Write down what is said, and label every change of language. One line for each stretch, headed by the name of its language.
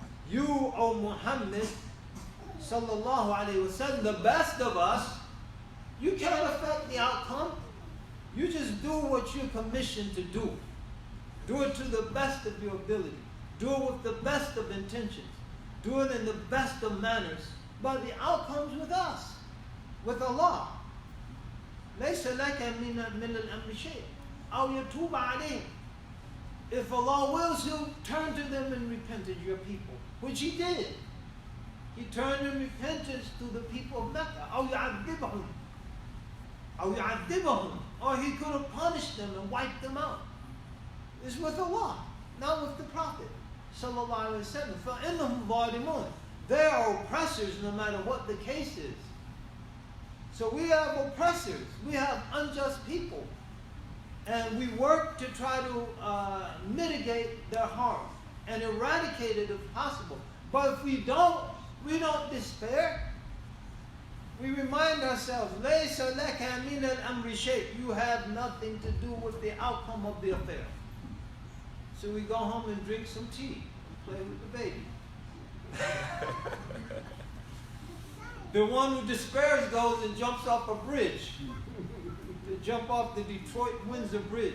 English: You, O Muhammad sallallahu alaihi wasallam, the best of us, you can't affect the outcome. You just do what you're commissioned to do. Do it to the best of your ability. Do it with the best of intentions. Do it in the best of manners. But the outcome's with us, with Allah.
Arabic: ليس لك من الأمر شيء أو يتوب عليهم.
English: If Allah wills, He'll turn to them in repentance, your people, which He did. He turned in repentance to the people of Mecca.
Arabic: أو يعذبهم. أو يعذبهم.
English: Or He could have punished them and wiped them out. It's with Allah, not with the Prophet sallallahu alaihi wasallam.
Arabic: فَإِنَّهُمْ ظَالِمُونَ.
English: They are oppressors no matter what the case is. So we have oppressors, we have unjust people, and we work to try to mitigate their harm and eradicate it if possible. But if we don't despair. We remind ourselves,
Arabic: لَيْسَ لَكَ مِنَ الْأَمْرِ شَيْءٍ.
English: You have nothing to do with the outcome of the affair. So we go home and drink some tea and play with the baby. The one who despairs goes and jumps off a bridge. To jump off the Detroit-Windsor Bridge.